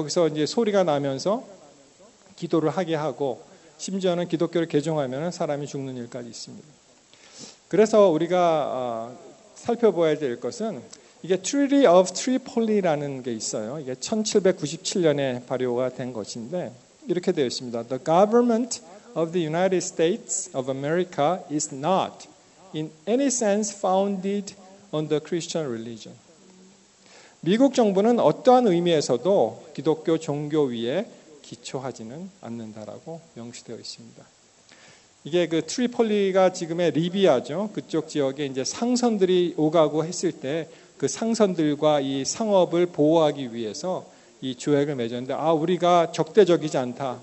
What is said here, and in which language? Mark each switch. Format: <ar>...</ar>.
<ko>거기서 이제 소리가 나면서 기도를 하게 하고 심지어는 기독교를 개종하면 사람이 죽는 일까지 있습니다. 그래서 우리가 살펴봐야 될 것은 이게 Treaty of Tripoli라는 게 있어요. 이게 1797년에 발효가 된 것인데 이렇게 되어 있습니다.</ko> <en>The government of the United States of America is not in any sense founded on the Christian religion.</en> <ko>미국 정부는 어떠한 의미에서도 기독교 종교 위에 기초하지는 않는다라고 명시되어 있습니다. 이게 그 트리폴리가 지금의 리비아죠. 그쪽 지역에 이제 상선들이 오가고 했을 때 그 상선들과 이 상업을 보호하기 위해서 이 조약을 맺었는데 우리가 적대적이지 않다.</ko>